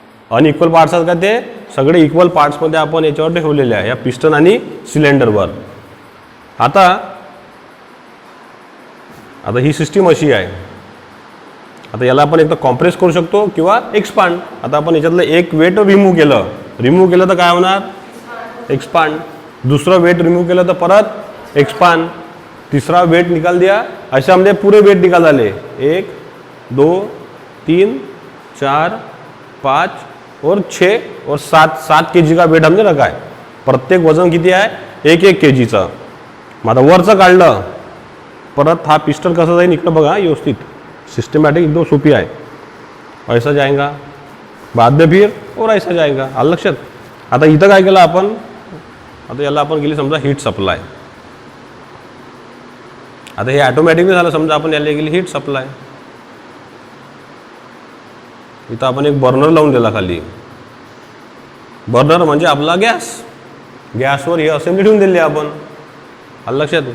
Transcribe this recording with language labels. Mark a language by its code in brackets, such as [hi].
[mr] Unequal parts आहेत का, ते सगळे इक्वल पार्ट्समध्ये आपण याच्यावर ठेवलेले आहे, या पिस्टन आणि सिलेंडरवर. आता ही सिस्टीम अशी आहे. आता याला आपण एकदा कॉम्प्रेस करू शकतो किंवा एक्सपांड. आता आपण याच्यातलं एक वेट रिमूव्ह केलं तर काय होणार, एक्सपांड, दूसरा वेट रिमूव केलं तर परत एक्सपांड, [hi] तीसरा वेट निकाल दिया, ऐसे हमने पूरे वेट निकाल डाले 1 2 3 4 5 और 6 और 7 kg का वेट हमने रखा आहे. [mr] प्रत्येक वजन किती आहे 1 kgचं. मग आता वरचं काढलं परत हा पिस्टन कसं जाईल इकडं बघा व्यवस्थित सिस्टमॅटिक एकदम सोपी आहे. [hi] ऐसा जाएगा बाद में फिर और ऐसा जाएगा. [mr] आलं लक्षात. आता इथं काय केलं आपण, आता याला आपण गेली समजा हीट सप्लाय. आता हे ऑटोमॅटिकली झालं समजा आपण याला गेली हीट सप्लाय. इथं आपण एक बर्नर लावून दिला खाली. बर्नर म्हणजे आपला गॅस, गॅसवर ही असेंब्ली ठेवून दिली आपण. आलं लक्षात.